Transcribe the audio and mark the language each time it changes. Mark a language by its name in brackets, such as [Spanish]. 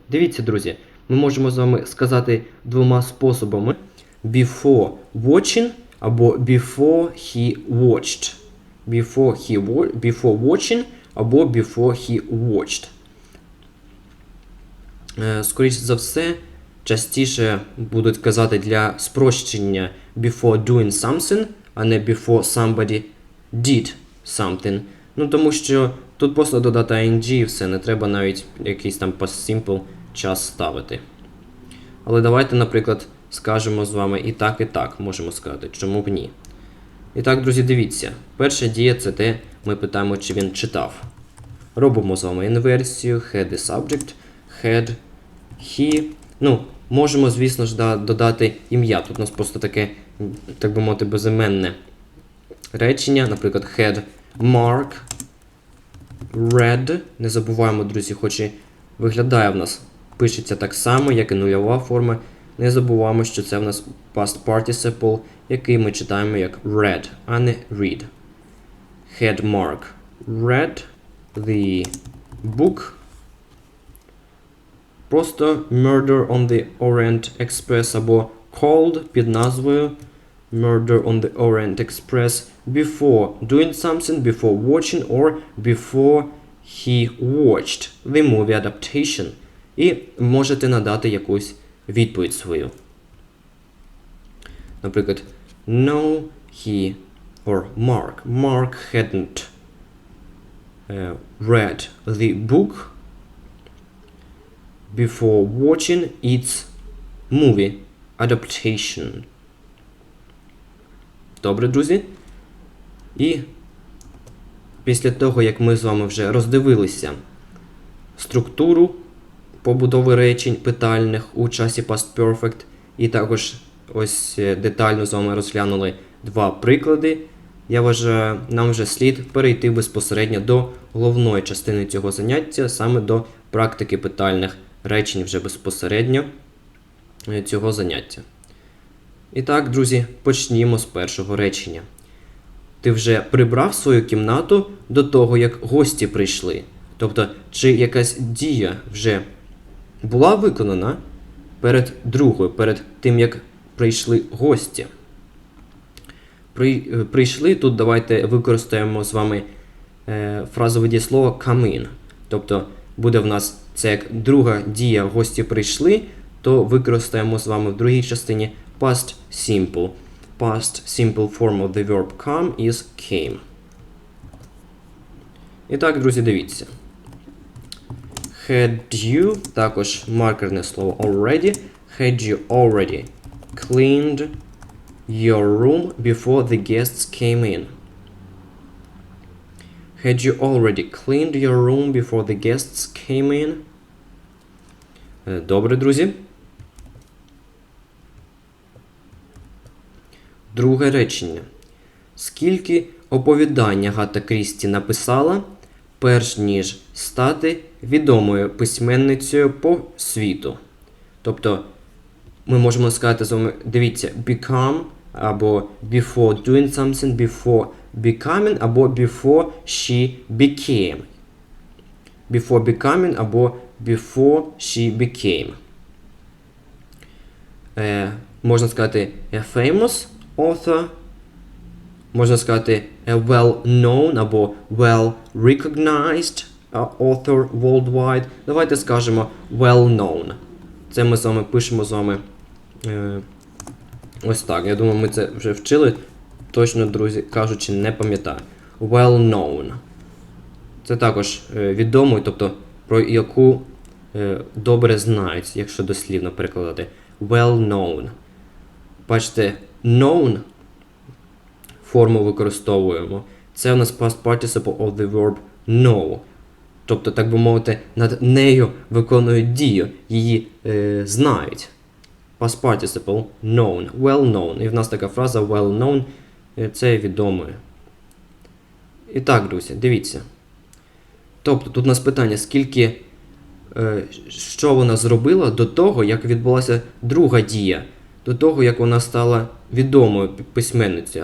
[Ukrainian] Дивіться, друзі, ми можемо з вами сказати 2 способами. [English] Before watching або before he watched. Before watching або before he watched. [Ukrainian] Скоріше за все, частіше будуть казати для спрощення [English] before doing something, [Ukrainian] а не [English] before somebody did something. [Ukrainian] Ну, тому що тут просто додати ing і все, не треба навіть якийсь там past simple час ставити. Але давайте, наприклад, скажемо з вами і так можемо сказати, чому б ні. І так, друзі, дивіться. Перша дія – це те, ми питаємо, чи він читав. Робимо з вами інверсію, [English] had the subject, had, he. [Ukrainian] Ну, можемо, звісно ж, додати ім'я. Тут у нас просто таке, так би мовити, безіменне речення. Наприклад, [English] had Mark read. [Ukrainian] Не забуваємо, друзі, хоч і виглядає в нас, пишеться так само, як і нульова форма. Не забуваємо, що це в нас past participle, який ми читаємо як read, а не read. [English] Had Mark read the book. [Ukrainian] Просто [English] Murder on the Orient Express [Ukrainian] або [English] called [Ukrainian] під назвою [English] Murder on the Orient Express before doing something, before watching or before he watched the movie adaptation. [Ukrainian] І можете надати якусь відповідь свою. Наприклад, [English] no, he or Mark hadn't read the book before watching its movie adaptation. [Ukrainian] Добре, друзі? І після того, як ми з вами вже роздивилися структуру побудови речень питальних у часі past perfect, і також ось детально з вами розглянули 2 приклади, я вважаю, нам вже слід перейти безпосередньо до головної частини цього заняття, саме до практики питальних речень вже безпосередньо цього заняття. І так, друзі, почнімо з першого речення. Ти вже прибрав свою кімнату до того, як гості прийшли? Тобто, чи якась дія вже була виконана перед другою, перед тим, як прийшли гості? Прийшли, тут давайте використаємо з вами фразове дієслово come in. Тобто буде в нас це як друга дія гості прийшли, то використаємо з вами в другій частині past simple. [English] Past simple form of the verb come is came. [Ukrainian] І так, друзі, дивіться. [English] Had you, [Ukrainian] також маркерне слово already. [English] Had you already cleaned your room before the guests came in? Had you already cleaned your room before the guests came in? [Ukrainian] Добре, друзі. Друге речення. Скільки оповідань Агата Крісті написала, перш ніж стати відомою письменницею по світу? Тобто, ми можемо сказати з вами, дивіться, become, або [English] before doing something, before becoming, [Ukrainian] або [English] before she became. Before becoming, [Ukrainian] або [English] before she became. [Ukrainian] Можна сказати [English] a famous author, [Ukrainian] можна сказати [English] a well-known [Ukrainian] або [English] well-recognized author worldwide. [Ukrainian] Давайте скажемо well-known. Це ми з вами пишемо з вами ось так. Я думаю, ми це вже вчили. Точно, друзі, кажучи, не пам'ятаю. [English] Well-known. [Ukrainian] Це також відомий, тобто про яку добре знають, якщо дослівно перекладати. [English] Well-known. [Ukrainian] Бачите, known форму використовуємо. Це у нас [English] past participle of the verb know. [Ukrainian] Тобто, так би мовити, над нею виконують дію, її знають. [English] Past participle known, well-known. [Ukrainian] І в нас така фраза well-known, це відомою. І так, друзі, дивіться. Тобто, тут у нас питання, скільки, що вона зробила до того, як відбулася друга дія, до того, як вона стала відомою письменницею.